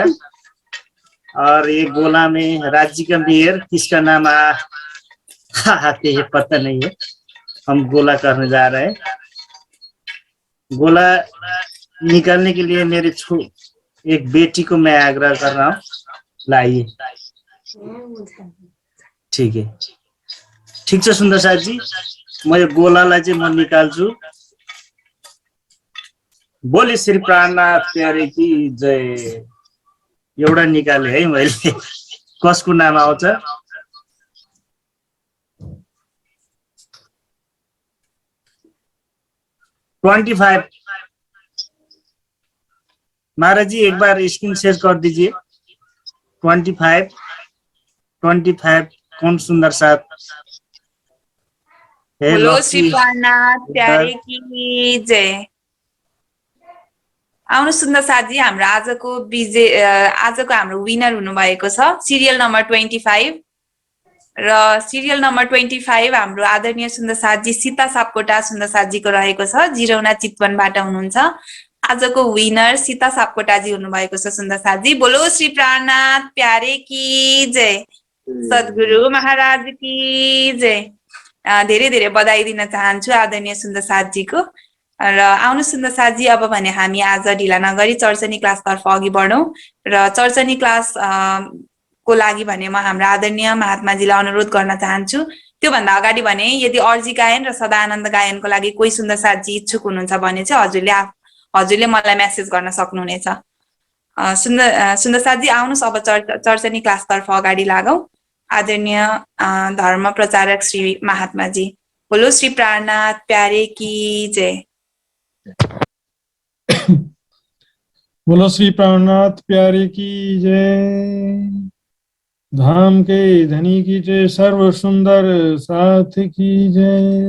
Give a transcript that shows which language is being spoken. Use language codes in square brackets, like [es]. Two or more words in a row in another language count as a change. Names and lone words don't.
[hi] और ये गोला में राज्य का मेयर किसका नाम आते है पता नहीं है। हम गोला करने जा रहे हैं। गोला निकालने के लिए मेरे एक बेटी को मैं आग्रह कर रहा हूँ, लाइए। ठीक है, [ne] ठीक छ सुन्दर साथ जी, म यो गोलालाई चाहिँ म निकाल्छु। [hi] बोले श्री प्राणनाथ प्यारे की जय। [ne] एउटा निकाले है मैले। कसको नाम आउँछ? [hi] महाराज जी एक बार [en] screen share [hi] कर दीजिए। 25 कौन सुंदर साथ? बोलो श्री प्राणनाथ प्यारे की जय। [ne] आउनु सुन्दर साथी, हाम्रो आजको हाम्रो विनर हुनुभएको छ [en] serial number [ne] 25 र [en] serial number [ne] 25 हाम्रो आदरणीय सुन्दर साथी सीता सापकोटा सुन्दर साथीको रहेको छ, जिरौना चितवनबाट हुनुहुन्छ। आजको विनर सीता सापकोटाजी हुनुभएको छ सुन्दर साथी। [hi] बोलो श्री प्राणनाथ प्यारे की जय। सद्गुरु महाराज की जय। [ne] धेरै धेरै बधाई दिन चाहन्छु आदरणीय सुन्दर साथजीको। र आउनु सुन्दर साथजी, अब भने हामी आज ढिला नगरी चर्चनी क्लासतर्फ अघि बढौँ। र चर्चनी क्लास को लागि भने म हाम्रो आदरणीय महात्माजीलाई अनुरोध गर्न चाहन्छु। त्योभन्दा अगाडि भने यदि अर्जी गायन र सदानन्द गायनको लागि कोही सुन्दर साथजी इच्छुक हुनुहुन्छ भने चाहिँ हजुरले मलाई मेसेज गर्न सक्नुहुनेछ। सुन्दर साथजी आउनुहोस्, अब चर्चनी क्लासतर्फ अगाडि लागौँ। आदरणीय धर्म प्रचारक श्री महात्माजी। [hi] बोलो श्री प्राणनाथ प्यारे की जय। बोलो श्री प्राणनाथ प्यारे की जय। धाम के धनी की जय, सर्व सुंदर साथ की जय।